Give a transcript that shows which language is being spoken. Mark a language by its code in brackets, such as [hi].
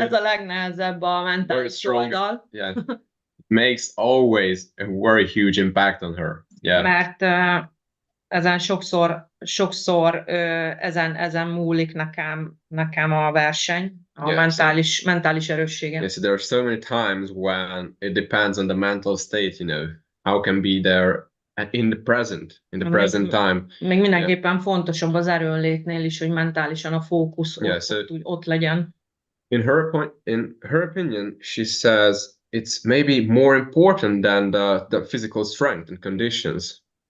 [hu] Ez a legnehezebb a mentális oldal. [en] Yeah, it makes always a very huge impact on her. Yeah. [hu] Mert ezen sokszor ezen múlik nekem a verseny, a mentális erősségem. [en] Yeah, so there are so many times when it depends on the mental state, you know, how can be there in the present time. [hu] Még mindenképpen fontosabb az erőnlétnél is, hogy mentálisan a fókusz ott legyen. [en] In her opinion, she says it's maybe more important than the physical strength and conditions.